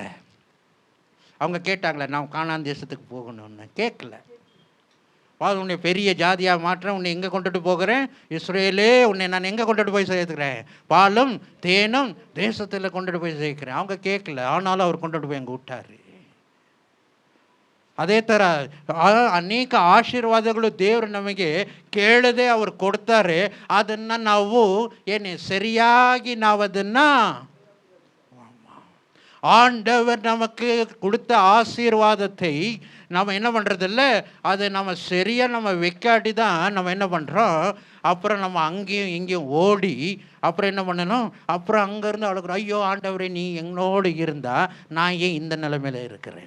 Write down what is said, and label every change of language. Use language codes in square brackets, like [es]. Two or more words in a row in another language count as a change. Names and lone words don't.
[ta] அவங்க கேட்டாங்களே நான் கானான் தேசத்துக்கு போகணும்னு? கேட்கல. உன்னை பெரிய ஜாதியாக மாற்றேன், உன்னை எங்கே கொண்டுட்டு போகிறேன்? இஸ்ரேலே உன்னை நான் எங்கே கொண்டுட்டு போய் சேர்த்துக்கிறேன்? பாலும் தேனும் தேசத்தில் கொண்டுட்டு போய் சேர்க்கிறேன். அவங்க கேட்கல, ஆனாலும் அவர் கொண்டுட்டு போய் அங்கே விட்டார். [kn] ಅದೇ ಥರ ಅನೇಕ ಆಶೀರ್ವಾದಗಳು ದೇವರು ನಮಗೆ ಕೇಳದೆ ಅವರು ಕೊಡ್ತಾರೆ. ಅದನ್ನು ನಾವು [ta] சரியாகி [kn] ನಾವು ಅದನ್ನು [ta] ஆண்டவர் நமக்கு கொடுத்த ஆசீர்வாதத்தை நம்ம என்ன பண்ணுறதில்ல, அதை நம்ம சரியாக நம்ம வைக்காட்டி தான் நம்ம என்ன பண்ணுறோம், அப்புறம் நம்ம அங்கேயும் இங்கேயும் ஓடி அப்புறம் என்ன பண்ணணும், அப்புறம் அங்கேருந்து அழுகிறோம், ஐயோ ஆண்டவரே நீ எங்களோடு இருந்தால் நான் ஏன் இந்த நிலைமையில் இருக்கிறேன்?